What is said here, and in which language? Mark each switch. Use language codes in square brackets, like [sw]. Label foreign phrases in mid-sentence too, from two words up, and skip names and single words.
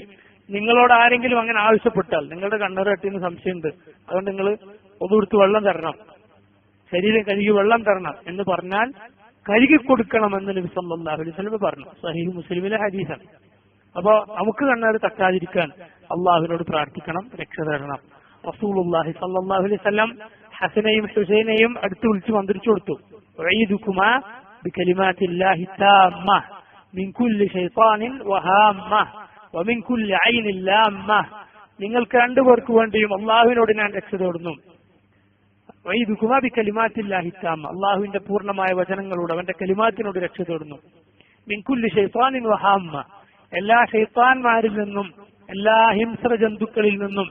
[ml] നിങ്ങളോട് ആരെങ്കിലും അങ്ങനെ ആവശ്യപ്പെട്ടാൽ, നിങ്ങളുടെ കണ്ണേർ തട്ടിയെന്ന് സംശയമുണ്ട്, അതുകൊണ്ട് നിങ്ങൾ ഒതുകൊടുത്ത് വെള്ളം തരണം, ശരീരം കഴുകി വെള്ളം തരണം എന്ന് പറഞ്ഞാൽ കഴുകി കൊടുക്കണമെന്ന് നബി [ar] صلى الله عليه وسلم [ml] പറഞ്ഞു. സഹീഹ് മുസ്ലിമിലെ ഹദീസാണ്. അപ്പോ നമുക്ക് കണ്ണേർ തട്ടാതിരിക്കാൻ അള്ളാഹുവിനോട് പ്രാർത്ഥിക്കണം, രക്ഷ തരണം. [ar] رسول الله صلى الله عليه وسلم [ml] ഹസനെയും ഹുസൈനെയും അടുത്ത് വിളിച്ച് മന്ത്രിച്ചു കൊടുത്തു, [ar] ഉഈദുകുമാ بكلمات الله التامة من كل شيطان وهامة ومن كل عين لامة. [ml] നിങ്ങൾക്ക് രണ്ടുപേർക്ക് വേണ്ടിയും അള്ളാഹുവിനോട് ഞാൻ രക്ഷ തേടുന്നു. [ar] وأعيذكما بكلمات الله التامة, [ml] അള്ളാഹുവിന്റെ പൂർണ്ണമായ വചനങ്ങളോട് അവന്റെ കലിമാത്തിനോട് രക്ഷ തേടുന്നു. [ar] من كل شيطان وهامة, [ml] എല്ലാ ശൈത്താന്മാരിൽ നിന്നും എല്ലാ ഹിംസ്ര ജന്തുക്കളിൽ നിന്നും.